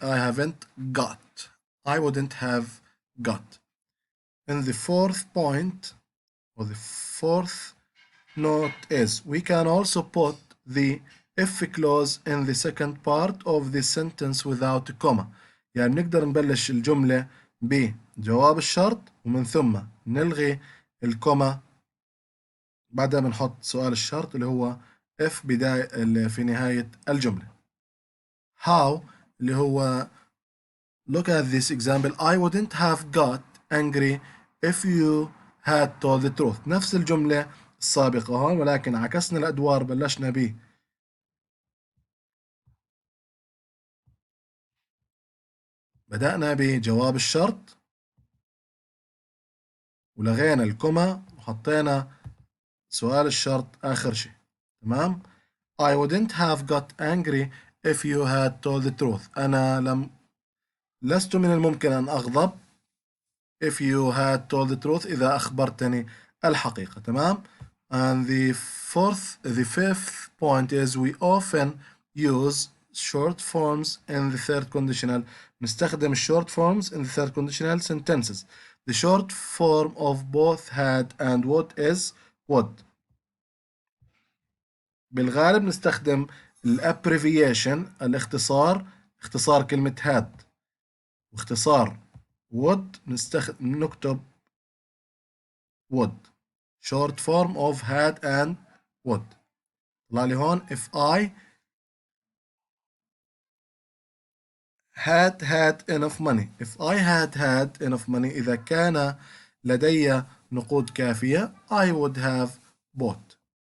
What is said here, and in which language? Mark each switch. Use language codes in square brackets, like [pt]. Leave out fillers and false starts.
[en] I haven't got. I wouldn't have got. And the fourth point or the fourth note is we can also put the if clause in the second part of the sentence without a comma. [ar] يعني نقدر نبلش الجملة بجواب الشرط ومن ثم نلغي الكوما بعدها بنحط سؤال الشرط اللي هو if بداية اللي في نهاية الجملة. [en] How [ar] اللي هو [en] look at this example. I wouldn't have got angry if you had told the truth. [ar] نفس الجملة السابقة هون ولكن عكسنا الأدوار. بلشنا ب بدأنا بجواب الشرط ولغينا الكوما وحطينا سؤال الشرط آخر شيء. تمام. [en] I wouldn't have got angry if you had told the truth. [ar] أنا لست من الممكن أن أغضب [en] if you had told the truth [ar] إذا أخبرتني الحقيقة. تمام. [en] And the fifth point is we often use short forms in the third conditional. [ar] نستخدم [en] short forms in the third conditional sentences. The short form of both had and would is would. [ar] بالغالب نستخدم abbreviation اختصار كلمة had واختصار would نكتب would. [en] short form of had and would. [ar] طلع لي هون [en] if I had enough money. If I had enough money [ar] إذا كان لدي نقود كافية [en] I would have bought.